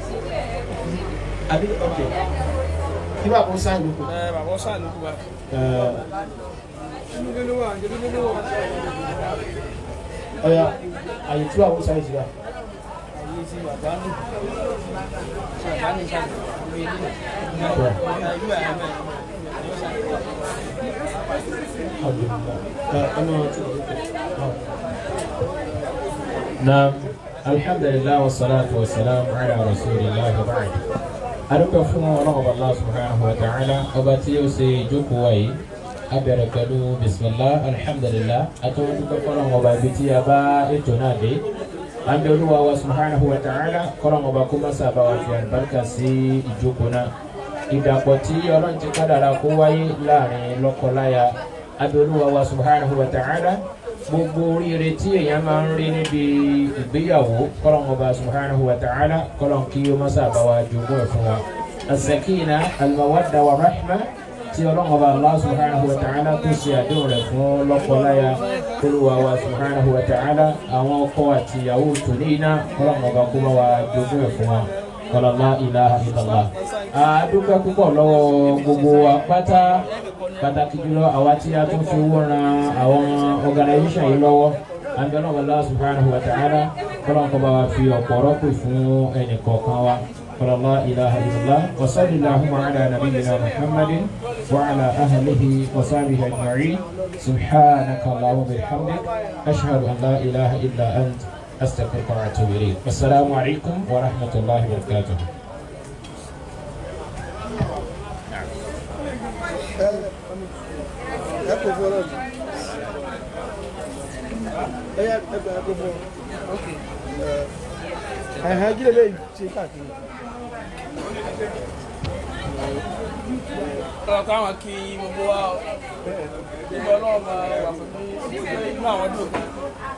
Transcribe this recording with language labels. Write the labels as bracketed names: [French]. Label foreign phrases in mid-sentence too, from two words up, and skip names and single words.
[Yoruba] àbí ok kí bàbá ó sáyìn lóko. bàbá ó sáyìn lóko bá. ọ̀ya àyè tí wàá wọ́n sáyìn sí wa. àyè tí bàbá ní bàbá ní sáyìn lórí ilé [Arabic] نعم، الحمد لله والصلاة والسلام على رسول الله وبعد. [Yoruba] Adúpẹ́ fún Ọlọ́run [Arabic] الله سبحانه وتعالى [Yoruba] ọba tí ó ṣe ìjókòó wa yìí. A bẹ̀rẹ̀ pẹ̀lú [Arabic] بسم الله الحمد لله [Yoruba] àtọwọ́ dúpẹ́ fọ́lọ́run ọba ibi tí a bá ètò náà dé. A ń bẹ Olúwa wa [Arabic] سبحانه وتعالى [Yoruba] kọ́lọ́run ọba kó má sábà wá fi àlùbáríkà sí ìjókòó náà. Ìdàpọ̀ tí Ọlọ́run ti kádàrá kó wáyé láàrin lọ́kọláya. A bẹ Olúwa wa [Arabic] سبحانه وتعالى [Yoruba] gbogbo oríire tí èèyàn máa ń rí níbi ìgbéyàwó kọ́lọ́n ọba [Arabic] سبحانه وتعالى [Yoruba] kọ́lọ́n kí ó má sábà wá jogún ẹ̀ fún wa. [Arabic] السكينة المودة ورحمة [Yoruba] tí ọlọ́run ọba [Arabic] الله سبحانه وتعالى [Yoruba] tó ṣe àdéhùn rẹ̀ fún lọ́kọláya Olúwa wa [Arabic] سبحانه وتعالى [Yoruba] àwọn ọkọ àti ìyàwó tòní iná kọ́lọ́n ọba kó má wá jogún ẹ̀ fún wa. [Arabic] قال لا إله إلا الله. [Yoruba] A dúpẹ́ púpọ̀ lọ́wọ́ gbogbo wa pàtàkì jùlọ àwa tí a tún fi owó ran àwọn organisation yìí lọ́wọ́ àbẹ̀rẹ̀ [Arabic] الله سبحانه وتعالى [Yoruba] kọ́lọ́n kọ́ bá wa fi ọ̀pọ̀ rọ́pò fún ẹnì kọ̀ọ̀kan wa. [Arabic] قال لا إله إلا الله وصلى الله على نبينا محمد وعلى آله وصحبه أجمعين سبحانك اللهم وبحمدك أشهد أن لا إله إلا أنت أستغفرك وأتوب إليك. السلام عليكم ورحمة الله وبركاته. [Yoruba] Gílẹ̀ lè ṣe káàkiri. Ọ̀rọ̀ káwọn kí gbogbo wa ọlọ́run máa wà fún inú àwọn dùn.